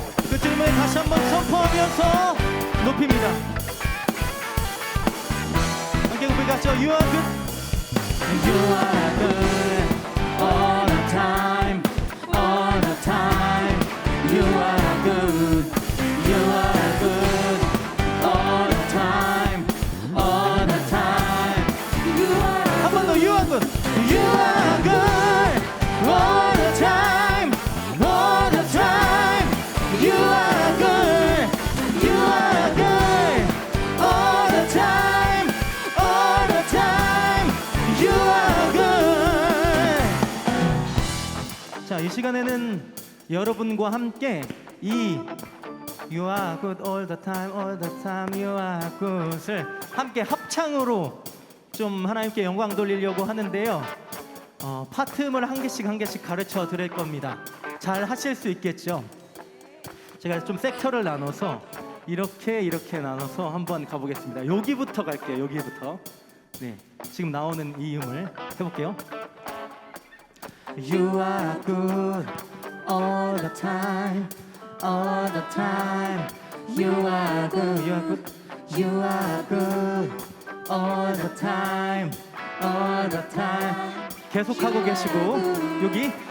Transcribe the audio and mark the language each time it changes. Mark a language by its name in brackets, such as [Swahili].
[Korean] 그 주님을 다시 한번 선포하면서 높입니다. 함께 우리 같이 [English] You are good. You are good all the time, all the time. You are good, you are good all the time, all the time. You are [Korean] 한 번 더 [English] You are good. You are good all the time, all the time. You are good, you are good all the time, all the time. You are good. [Korean] 자, 이 시간에는 여러분과 함께 이 [English] You are good all the time, all the time, You are good [Korean] 을 함께 합창으로 좀 하나님께 영광 돌리려고 하는데요. 파트음을 한 개씩 가르쳐 드릴 겁니다. 잘 하실 수 있겠죠? 제가 좀 섹터를 나눠서 이렇게 나눠서 한번 가보겠습니다. 여기부터 갈게요. 여기부터. 네, 지금 나오는 이 음을 해볼게요. [English] You are good all the time, all the time. You are good, You are good. you are good all the time, all the time. [Korean] 계속하고 계시고 여기